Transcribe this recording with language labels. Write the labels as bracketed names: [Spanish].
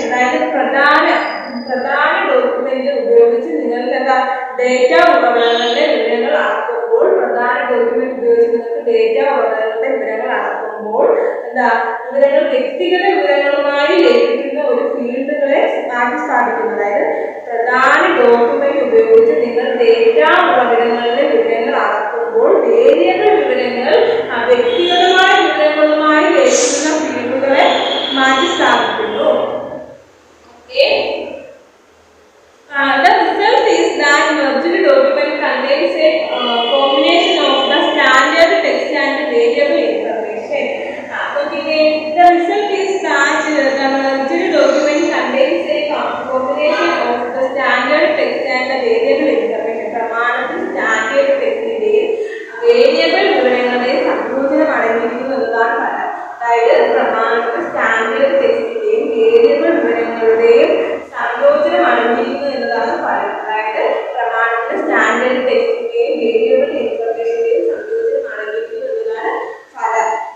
[Malayalam] അതായത് പ്രധാന ഡോക്യുമെന്റ് ഉപയോഗിച്ച് നിങ്ങൾക്ക് എന്താ ഡേറ്റ ഉറവിടങ്ങളുടെ വിവരങ്ങൾ അളക്കുമ്പോൾ, പ്രധാന ഡോക്യുമെന്റ് ഉപയോഗിച്ച് നിങ്ങൾക്ക് ഡേറ്റ ഉറവിടങ്ങളുടെ വിവരങ്ങൾ അളക്കുമ്പോൾ എന്താ വിവരങ്ങൾ വ്യക്തിഗത വിവരങ്ങളുമായി ലയിക്കുന്ന ഒരു ഫീൽഡുകളെ മാറ്റി സ്ഥാപിക്കുന്നു. അതായത് പ്രധാന ഡോക്യുമെന്റ് ഉപയോഗിച്ച് നിങ്ങൾ ഡേറ്റ ഉറവിടങ്ങളുടെ വിവരങ്ങൾ അളക്കുമ്പോൾ വേരിയബിൾ വിവരങ്ങൾ വ്യക്തിഗതമായ വിവരങ്ങളുമായി ലയിക്കുന്ന ഫീൽഡുകളെ മാറ്റി സ്ഥാപിക്കുന്നു. [English] The result is that merged document contains a combination of the standard text and variable information. The result is that the merged document contains a combination of the standard text and the variable information. [Malayalam] പ്രമാണത്തിൽ standard ടെക്സ്റ്റിന്റെയും variable വിവരങ്ങളുടെയും സംയോജനം അടങ്ങിയിരിക്കുന്നു എന്നതാണ് ഫലം. അതായത് പ്രമാണത്തിൽ standard ടെക്സ്റ്റിന്റെയും variable വിവരങ്ങളുടെയും സംയോജനം അടങ്ങിയിരിക്കുന്നു എന്നതാണ് ഫലം. അതായത് പ്രമാണത്തിൽ സ്റ്റാൻഡേർഡ് ടെക്സ്റ്റിന്റെയും വേരിയബിൾ ഇൻഫർമേഷന്റെയും സംയോജനം അടങ്ങിയിരിക്കുന്നു എന്നതാണ് ഫലം.